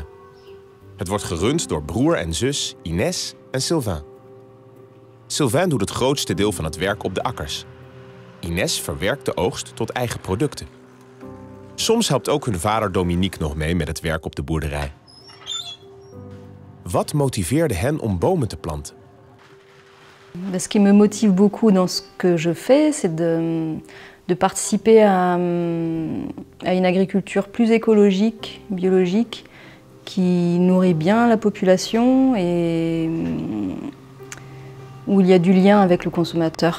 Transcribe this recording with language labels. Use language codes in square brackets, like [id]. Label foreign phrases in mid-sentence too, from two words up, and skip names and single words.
[nl] Het wordt gerund door broer en zus Inès en Sylvain. Sylvain doet het grootste deel van het werk op de akkers. Inès verwerkt de oogst tot eigen producten. Soms helpt ook hun vader Dominique nog mee met het werk op de boerderij. Wat motiveerde hen om bomen te planten? [fr] Ce qui me motive beaucoup dans ce que je fais, c'est de participer à une agriculture plus écologique, biologique, qui nourrit bien la population et où il y a du lien avec le consommateur.